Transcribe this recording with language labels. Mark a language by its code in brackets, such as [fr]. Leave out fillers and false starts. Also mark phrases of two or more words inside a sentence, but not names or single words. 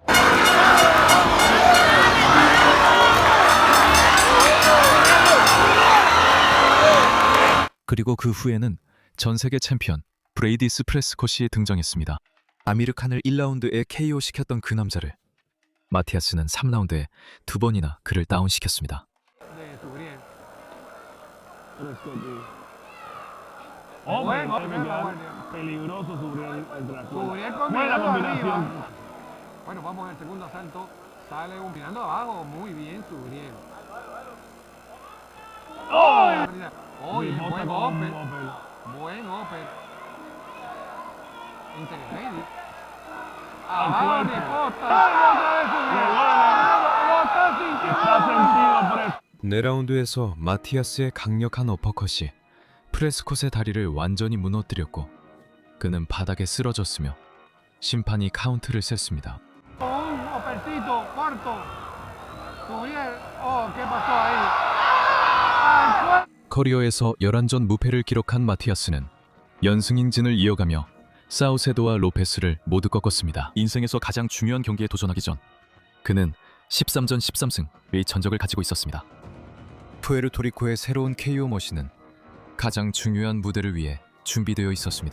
[ko] 그리고 그 후에는 전 세계 챔피언 브레이디스 프레스콧이 등장했습니다. 아미르칸을 1라운드에 KO 시켰던 그 남자를 마티아스는 3라운드에 2번이나 그를 다운시켰습니다. [es] Oh, bueno, Peligroso Suriel el tractor. Suriel Buena combinando combinación. arriba. Bueno, vamos al segundo asalto. Sale combinando abajo. Muy bien, Suriel. Oye, Y bota buen con un upper. upper. Buen upper. Inteligente. Abajo de Costa. Otra vez Suriel. Está sentido por el [ko] 4라운드에서 마티아스의 강력한 어퍼컷이 프레스콧의 다리를 완전히 무너뜨렸고 그는 바닥에 쓰러졌으며 심판이 카운트를 셌습니다. [es] Un uppercito corto. Suriel. ¿Qué pasó ahí? Al [ko] 커리어에서 11전 무패를 기록한 마티아스는 연승행진을 이어가며 사우세도와 로페스를 모두 꺾었습니다. 인생에서 가장 중요한 경기에 도전하기 전 그는 13전 13승의 전적을 가지고 있었습니다. 푸에르토리코의 새로운 KO 머신은 가장 중요한 무대를 위해 준비되어 있었습니다.